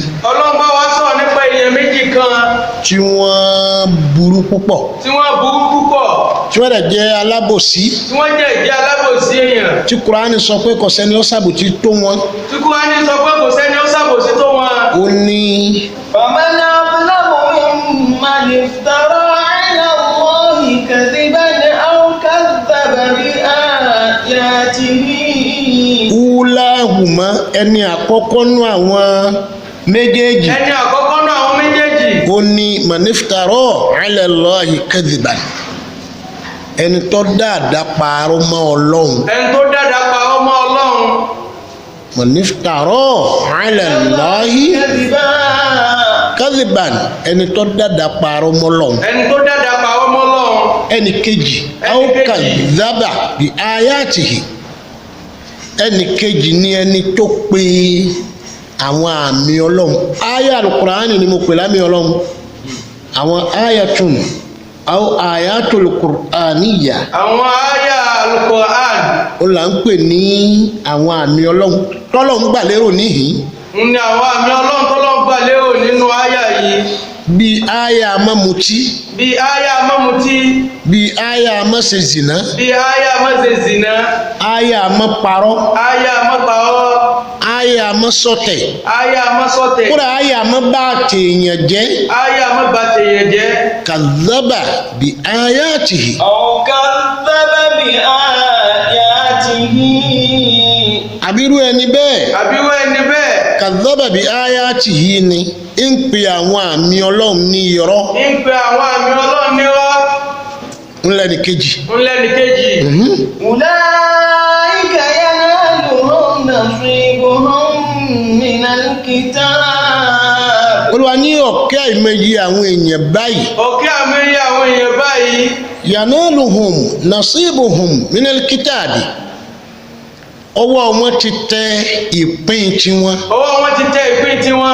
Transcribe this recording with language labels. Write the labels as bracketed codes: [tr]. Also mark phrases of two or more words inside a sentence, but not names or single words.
[yo] Ọlọ́run bá wa sọ̀rọ̀ nípa èèyàn méjì kan. Tí wọ́n burú púpọ̀. Tí wọ́n burú púpọ̀. Tí wọ́n dẹ̀ jẹ́ alábòsí. Tí wọ́n jẹ́ alábòsí èèyàn. Tí Qur'ani sọ pé kò sẹ́ni ó ṣàbòsí tó wọn. Tí Qur'ani sọ pé kò sẹ́ni ó ṣàbòsí tó wọn. Ó ní. [ar] فمن أظلم ممن افترى على الله كذبا أو كذب بآياته. [yo] Ulahuma ẹni àkọ́kọ́ nú àwọn méjèèjì. Ẹni àkọ́kọ́ nú àwọn méjèèjì. Ó ní [ar] من افترى على الله كذبا. [yo] Ẹni tó dáadáa parọ́ mọ́ Ọlọ́run. Ẹni tó dáadáa parọ́ mọ́ Ọlọ́run. [ar] من افترى على الله كذبا. [yo] Ẹni tó dáadáa parọ́ mọ́ Ọlọ́run. Ẹni tó dáadáa parọ́ mọ́ Ọlọ́run. Ẹni kejì [ar] أو كذب بآياته. [yo] Ẹni kejì ni ẹni tó pe àwọn àmì Ọlọ́run. Aya Al-Qur'ani ni mo pè lámì Ọlọ́run. [ar] Àwọn آيات أو آيات القرآنية. [yo] Àwọn aya Al-Qur'an. Ó là ń pè ní àwọn àmì Ọlọ́run tọ́lọ́run gbà lérò níhìn. Ní àwọn àmì Ọlọ́run tọ́lọ́run gbà lérò nínú aya yìí. Bí aya má mutí. Bí aya má mutí. Bí aya má ṣe zìnà. Bí aya má ṣe zìnà. Aya má parọ́. Aya má parọ́. Aya má ṣọ̀tẹ̀. Aya má ṣọ̀tẹ̀. Kódà aya má bá tèèyàn jẹ́. Aya má bà tèèyàn jẹ́. [ar] كذب بآياته. أو كذب بآياته. [yo] Àbírú ẹni bẹ́ẹ̀. Àbíwọ́ ẹni bẹ́ẹ̀. [ar] كذب بآياته [yo] ni ń pe àwọn àmì Ọlọ́run ní irọ́. Ń pe àwọn àmì Ọlọ́run nírọ́. Ńlẹ́ni kejì. Ńlẹ́ni kejì. [ar] أولئك ينالهم نصيبهم من الكتاب. [yo] Olúwa ní ọ̀kẹ́ àìmọye àwọn èèyàn báyìí. Ọ̀kẹ́ àmì àwọn èèyàn báyìí. [ar] ينالهم نصيبهم من الكتاب. [yo] Ọwọ́ wọn ti tẹ ìpín tiwọn. Ọwọ́ wọn ti tẹ ìpín tiwọn.